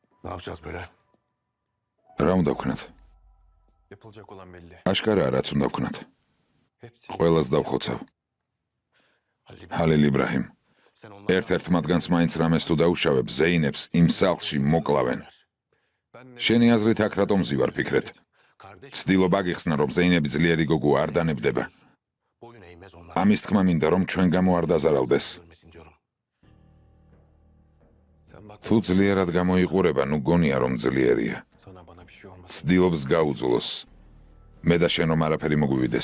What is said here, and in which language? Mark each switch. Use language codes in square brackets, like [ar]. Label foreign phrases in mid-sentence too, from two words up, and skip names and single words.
[tr] yapacağız böyle? [ka] რა უნდა ვქნათ? [tr] Yapılacak olan belli. [ka] აშკარა რაც უნდა ვქნათ. [tr] Hepsi. [ka] ყველას დავხოცავ. ჰალილ იბრაჰიმ. [tr] Sen onlardan [ka] ერთ-ერთ მათგანს მაინც რამეს თუ დაუშავებ, ზეინებს იმ სახლში მოკლავენ. [tr] Ben ne? [ka] შენი აზრით აქ რატომ ზივარ ფიქრეთ? [tr] Kardeş [ka] ცდილობ აგიხსნა, რომ ზეინები ძლიერი გოგო არ დანებდება. [tr] boyun eğmez onlar. [ka] ამის თქმა მინდა, რომ ჩვენ გამო არ დაზარალდეს. [tr] Ölmesin diyorum. Sen bak [ka] თუ ძლიერად გამოიყურება, ნუ გონია რომ ძლიერია. [tr] sana bana bir şey olmaz. [ka] ცდილობს გაუძლოს. მე და შენ რომ არაფერი მოგვივიდეს.